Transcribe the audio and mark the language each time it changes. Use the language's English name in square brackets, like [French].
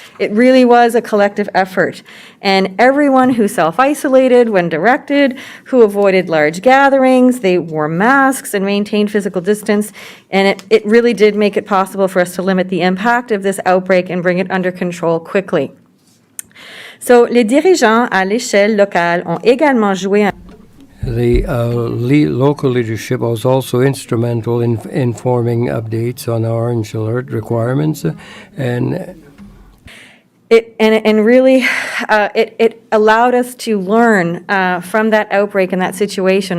[English] It really was a collective effort. And everyone who self-isolated when directed, who avoided large gatherings, they wore masks and maintained physical distance, and it really did make it possible for us to limit the impact of this outbreak and bring it under control quickly. [French] So, les dirigeants à l'échelle locale ont également joué un [English] The local leadership was also instrumental in informing updates on orange alert requirements, and really, it allowed us to learn from that outbreak and that situation.